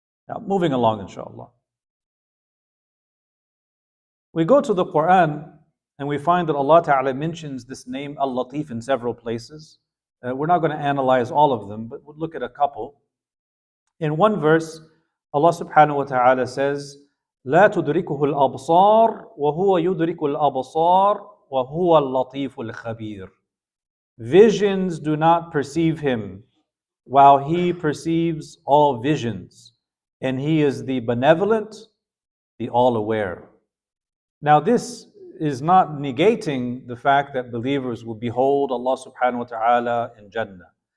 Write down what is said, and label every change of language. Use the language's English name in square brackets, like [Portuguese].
[English] Now, moving along, inshallah. We go to the Quran and we find that Allah Ta'ala mentions this name al-Latif in several places. We're not going to analyze all of them, but we'll look at a couple. In one verse, Allah Subhanahu wa Ta'ala says, [Arabic] لا تدركه الأبصار وهو يدرك الأبصار وهو اللطيف الخبير. [English] Visions do not perceive him, while he perceives all visions, and he is the benevolent, the all-aware. Now this is not negating the fact that believers will behold Allah Subhanahu wa Ta'ala in Jannah.